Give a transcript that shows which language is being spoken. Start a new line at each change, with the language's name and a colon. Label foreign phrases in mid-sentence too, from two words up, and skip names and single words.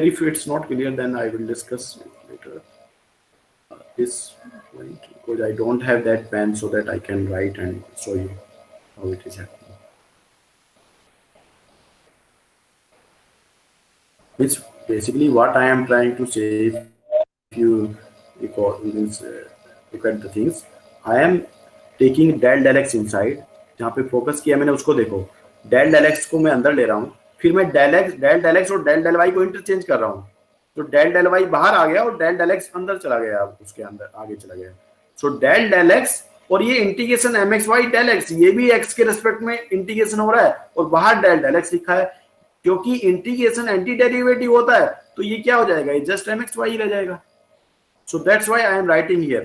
English: If it's not clear, then I will discuss later this point, because I don't have that pen so that I can write and show you how it is happening. It's basically what I am trying to say. If you look at the things, I am taking del x inside.
Hindi: जहाँ पे फोकस किया मैंने उसको देखो,
English: del x
Hindi: को मैं अंदर ले रहा हूँ, फिर मैं
English: del x
Hindi: और
English: del y
Hindi: को इंटरचेंज कर रहा हूँ, तो
English: del y
Hindi: बाहर आ गया और
English: del x
Hindi: अंदर चला गया, उसके अंदर आगे चला गया. सो
English: del x
Hindi: और ये इंटीग्रेशन
English: mxy del x,
Hindi: ये भी x के रेस्पेक्ट में इंटीग्रेशन हो रहा है और बाहर del x लिखा है, क्योंकि इंटीग्रेशन
English: anti derivative
Hindi: होता है, तो ये क्या हो जाएगा, ये जस्ट mxy रह जाएगा.
English: So that's why I am writing here.